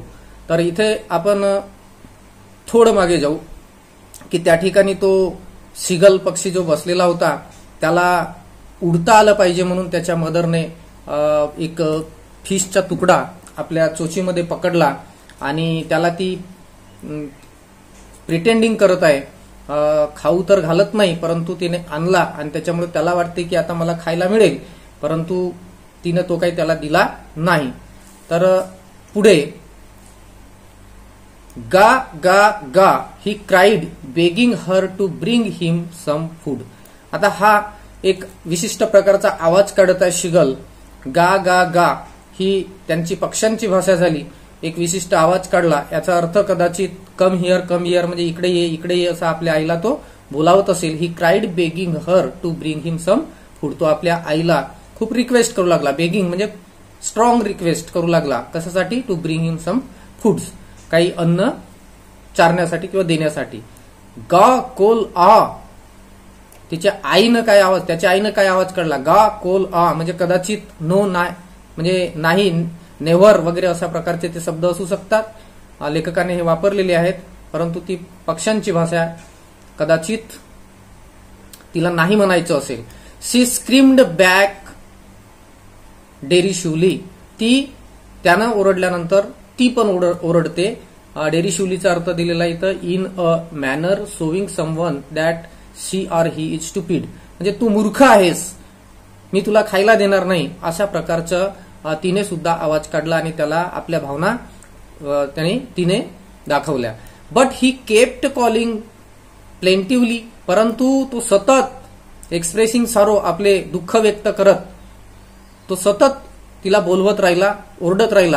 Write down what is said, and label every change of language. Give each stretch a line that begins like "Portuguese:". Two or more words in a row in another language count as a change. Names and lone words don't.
Marathi: तर इथे आपण थोडं मागे जाऊ की त्या ठिकाणी तो सीगल पक्षी जो बसलेला होता त्याला उडता आलं पाहिजे म्हणून त्याच्या मदरने एक फिशचा तुकडा आपल्या चोचीमध्ये पकडला आणि त्याला ती प्रिटेंडिंग करत आहे, खाऊ तर घालत नाही, परंतु तिने आणला आणि त्याच्यामुळे त्याला वाटते की आता मला खायला मिळेल, परंतु तिने तो काही त्याला दिला नाही. तर पुढे गा गा गा
English: he cried begging her to bring him some food.
Marathi: आता हा एक विशिष्ट प्रकारचा आवाज काढत आहे शीगल. गा गा गा ही त्यांची पक्ष्यांची भाषा झाली. एक विशिष्ट आवाज काढला, याचा अर्थ कदाचित
English: come here
Marathi: म्हणजे इकडे ये असं आपल्या आईला तो बोलावत असेल.
English: he cried begging her to bring him some food.
Marathi: तो आपल्या आईला खूप रिक्वेस्ट करू लागला. बेगिंग म्हणजे
English: strong request
Marathi: करू लागला. कशासाठी?
English: to bring him some foods,
Marathi: काही अन्न चारण्यासाठी किंवा देण्यासाठी. गा कोल आ, त्याच्या आईनं काय आवाज काढला? गा कोल आ म्हणजे कदाचित नो नाही म्हणजे नाही, नेव्हर वगैरे अशा प्रकारचे ते शब्द असू शकतात. लेखकाने हे वापरलेले आहेत, परंतु ती पक्ष्यांची भाषा, कदाचित तिला नाही म्हणायचं असेल.
English: she screamed back derisively.
Marathi: ती त्यानं ओरडल्यानंतर ती पण ओरडते. डेरिशिवलीचा अर्थ दिलेला इथं
English: in a manner showing someone that she or he is stupid,
Marathi: म्हणजे तू मूर्ख आहेस, मी तुला खायला देणार नाही, अशा प्रकारचं तिने सुद्धा आवाज काढला आणि त्याला आपल्या भावना तिने दाखवल्या.
English: but he kept calling plaintively,
Marathi: परंतु तो सतत
English: expressing sorrow,
Marathi: आपले दुःख व्यक्त करत तो सतत तिला बोलवत राहिला, ओरडत राहिला.